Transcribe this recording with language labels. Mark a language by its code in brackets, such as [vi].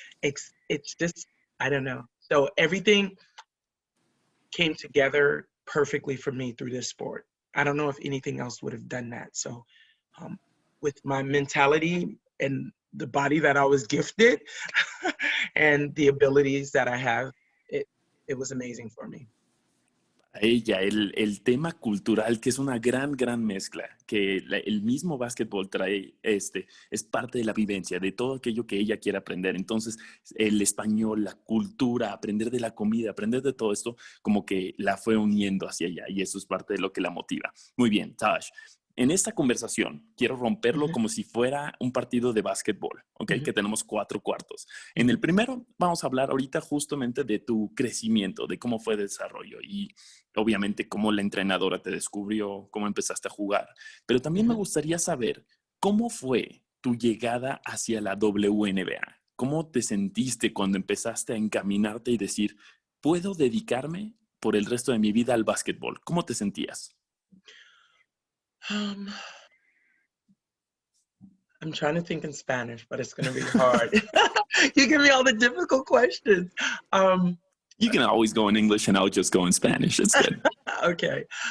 [en] It's just, I don't know. So everything came together perfectly for me through this sport. I don't know if anything else would have done that. So with my mentality and the body that I was gifted and the abilities that I have, it was amazing for me. [es] A ella, el tema cultural, que es una gran, gran mezcla, que el mismo básquetbol trae, es parte de la vivencia, de todo aquello que ella quiere aprender. Entonces, el español, la cultura, aprender de la comida, aprender de todo esto, como que la fue uniendo hacia allá, y eso es parte de lo que la motiva. Muy bien, Taj. En esta conversación, quiero romperlo como si fuera un partido de básquetbol, ¿ok? Que tenemos 4 cuartos. En el primero, vamos a hablar ahorita justamente de tu crecimiento, de cómo fue el desarrollo y obviamente cómo la entrenadora te descubrió, cómo empezaste a jugar. Pero también me gustaría saber cómo fue tu llegada hacia la WNBA. ¿Cómo te sentiste cuando empezaste a encaminarte y decir, puedo dedicarme por el resto de mi vida al básquetbol? ¿Cómo te sentías? [en] I'm trying to think in Spanish, but it's going to be hard. You give me all the difficult questions. You can always go in English and I'll just go in Spanish. It's good. Okay.